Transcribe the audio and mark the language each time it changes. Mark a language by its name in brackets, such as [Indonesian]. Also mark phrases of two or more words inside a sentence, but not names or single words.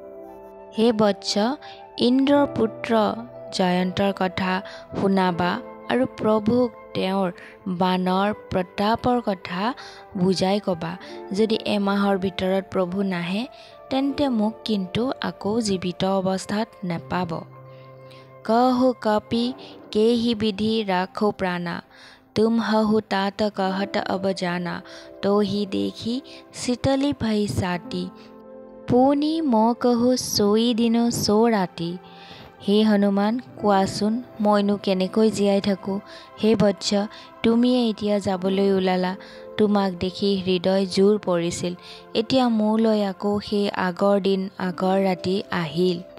[Assamese] হে বৎস, ইন্দ্ৰৰ পুত্ৰ জয়ন্তৰ কথা শুনাবা আৰু প্ৰভুক তেওঁৰ বানৰ প্ৰতাপৰ কথা বুজাই ক'বা। যদি এমাহৰ ভিতৰত প্ৰভু নাহে, তেন্তে মোক কিন্তু আকৌ জীৱিত অৱস্থাত নেপাব। [Awadhi] कहु कपि केहि विधि राखो प्राणा, तुम हहु तात कहत अब जाना, तो ही देखी शीतली भई साटी, पुनि मोहि कहुँ सोइ दिनु सो राती। [Assamese] হে হনুমান, কোৱাচোন মইনো কেনেকৈ জীয়াই থাকোঁ। হে বৎস, তুমিয়ে এতিয়া যাবলৈ ওলালা। তোমাক দেখি হৃদয় জোৰ পৰিছিল। এতিয়া মোলৈ আকৌ সেই আগৰ দিন আগৰ ৰাতি আহিল।